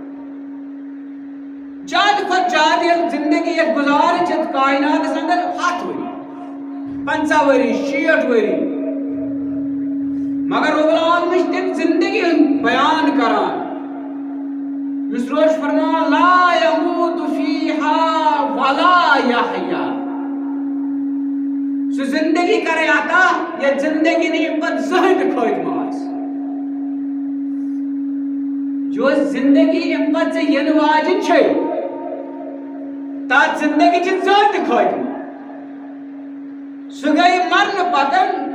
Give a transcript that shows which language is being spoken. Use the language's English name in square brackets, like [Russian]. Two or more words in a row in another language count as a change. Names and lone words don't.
[Kashmiri] زیادٕ کھۄتہٕ زیادٕ ییٚلہِ زندگی یتھ گزارٕنۍ چھِ کایناتس اندر 100 ؤری 50 ؤری 60 ؤری مگر [Arabic] رب العالمین [Kashmiri] چھِ تِم زندگی ہُنٛد بیان کران یُس روش فرمان [Arabic] لا يموت فيها ولا يحيا [Kashmiri] سُہ زندگی کرے عطا یتھ زندگی نہٕ اَمہِ پتہٕ زٕہٕنۍ تہِ خٲتمہٕ آسہِ یۄس زندگی اَمہِ پتہٕ ژےٚ یِنہٕ واجٮ۪ن چھے تتھ زندگی چھِ زٕہٕنۍ تہِ خٲتمہٕ سُہ گٔیہِ مرنہٕ پتہٕ